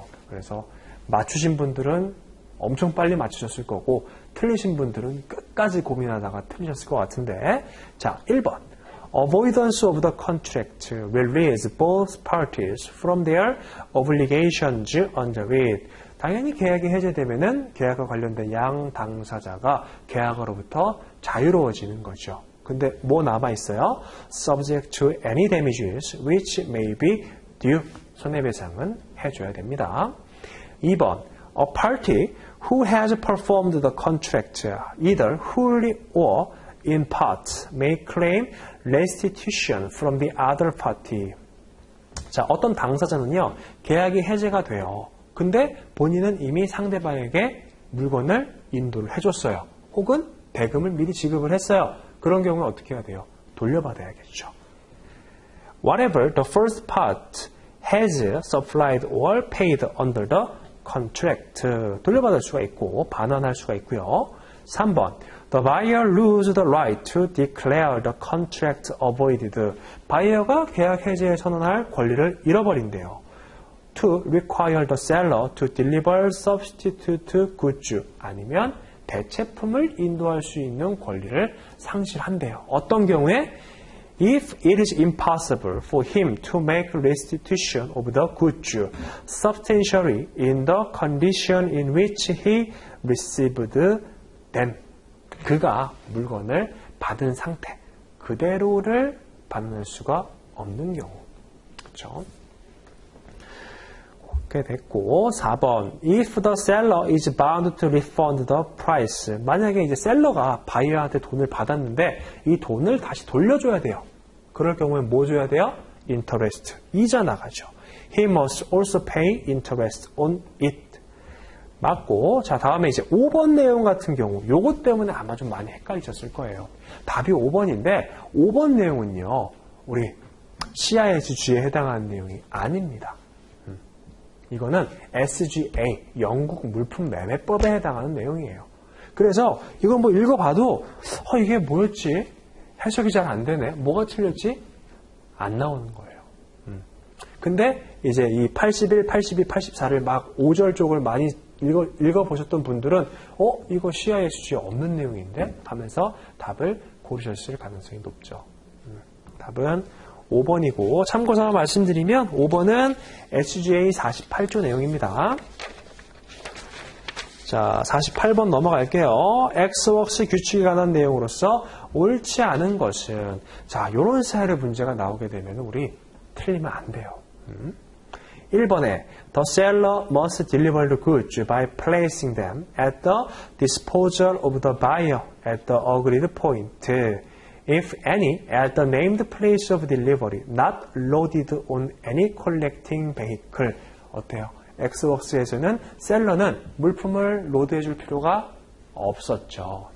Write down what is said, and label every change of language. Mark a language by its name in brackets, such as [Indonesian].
[Korean] 그래서 맞추신 분들은 엄청 빨리 맞추셨을 거고 틀리신 분들은 끝까지 고민하다가 틀리셨을 것 같은데, 자, 1번 [English] Avoidance of the contract will release both parties from their obligations under it. [Korean] 당연히 계약이 해제되면은 계약과 관련된 양 당사자가 계약으로부터 자유로워지는 거죠. 근데 뭐 남아있어요? [English] Subject to any damages which may be due. [Korean] 손해배상은 해줘야 됩니다. [English] 2번 A party who has performed the contract either wholly or in part may claim restitution from the other party. [Korean] 자, 어떤 당사자는요, 계약이 해제가 돼요. 근데 본인은 이미 상대방에게 물건을 인도를 해줬어요. 혹은 대금을 미리 지급을 했어요. 그런 경우는 어떻게 해야 돼요? 돌려받아야겠죠. [English] Whatever the first part has supplied or paid under the contract. [Korean] 돌려받을 수가 있고 반환할 수가 있고요. [English] 3번 The buyer loses the right to declare the contract avoided. [Korean] 바이어가 계약 해제에 선언할 권리를 잃어버린대요. [English] To require the seller to deliver substitute goods. [Korean] 아니면 대체품을 인도할 수 있는 권리를 상실한대요. 어떤 경우에? [English] If it is impossible for him to make restitution of the goods substantially in the condition in which he received them. [Korean] 그가 물건을 받은 상태 그대로를 받을 수가 없는 경우. 그렇죠? 그렇게 됐고, [English] 4번 If the seller is bound to refund the price. [Korean] 만약에 이제 셀러가 바이어한테 돈을 받았는데 이 돈을 다시 돌려줘야 돼요. 그럴 경우에 뭐 줘야 돼요? Interest. 이자 나가죠. [English] He must also pay interest on it. [Korean] 맞고, 자, 다음에 이제 5번 내용 같은 경우, 요것 때문에 아마 좀 많이 헷갈리셨을 거예요. 답이 5번인데, 5번 내용은요, 우리 CISG에 해당하는 내용이 아닙니다. 이거는 SGA, 영국 물품 매매법에 해당하는 내용이에요. 그래서 이건 읽어봐도, 이게 뭐였지? 해석이 잘 안 되네. 뭐가 틀렸지? 안 나오는 거예요. 근데 이제 이 81, 82, 84를 막 5절 쪽을 많이 읽어보셨던 분들은 이거 CISG에 없는 내용인데? 하면서 답을 고르셨을 가능성이 높죠. 답은 5번이고, 참고사항 말씀드리면 5번은 SGA 48조 내용입니다. 자, 48번 넘어갈게요. 엑스웍스 규칙에 관한 내용으로서 옳지 않은 것은, 자, 요런 스타일의 문제가 나오게 되면 우리 틀리면 안 돼요. [English] 1번에 The seller must deliver the goods by placing them at the disposal of the buyer at the agreed point. If any, at the named place of delivery, not loaded on any collecting vehicle. [Korean] 어때요? 엑스웍스에서는 셀러는 물품을 로드해 줄 필요가 없었죠.